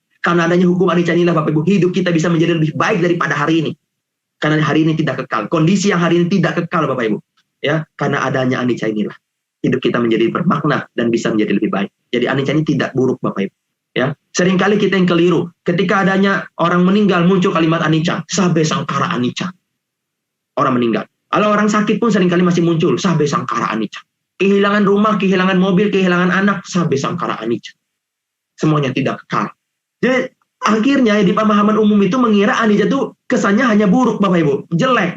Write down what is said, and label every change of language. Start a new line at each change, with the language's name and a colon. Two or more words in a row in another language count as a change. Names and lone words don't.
Indonesian: Karena adanya hukum anicca inilah, Bapak Ibu, hidup kita bisa menjadi lebih baik daripada hari ini. karena hari ini tidak kekal. Kondisi yang hari ini tidak kekal, Bapak Ibu. Ya, karena adanya anicca inilah hidup kita menjadi bermakna dan bisa menjadi lebih baik. Jadi anicca ini tidak buruk, Bapak Ibu. Ya, seringkali kita yang keliru. Ketika adanya orang meninggal muncul kalimat
Pali: anicca, sabe sangkara anicca.
Indonesian: Orang meninggal. Kalau orang sakit pun seringkali masih muncul
Pali: sabe sangkara anicca.
Indonesian: Kehilangan rumah, kehilangan mobil, kehilangan anak,
Pali: sabe sangkara anicca.
Indonesian: Semuanya tidak kekal. Jadi akhirnya di pemahaman umum itu mengira anicca itu kesannya hanya buruk, Bapak Ibu, jelek.